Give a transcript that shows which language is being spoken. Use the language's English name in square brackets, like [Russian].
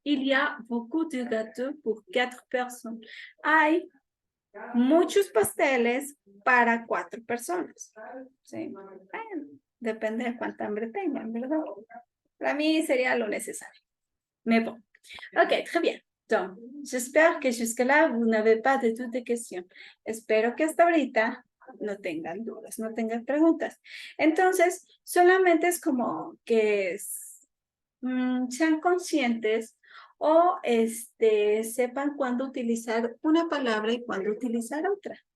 [French] Il y a beaucoup de gâteaux pour 4 personnes. [Spanish] Hay muchos pasteles para 4 personas. ¿Sí? Bueno, depende de cuánta hambre tengan, ¿verdad? Para mí sería lo necesario. [French] Mais bon. Ok, très bien. Donc, j'espère que jusque-là, vous n'avez pas de toutes de questions. [Spanish] Espero que hasta ahorita no tengan dudas, no tengan preguntas. Entonces, solamente es como que sean conscientes o sepan cuándo utilizar una palabra y cuándo utilizar otra.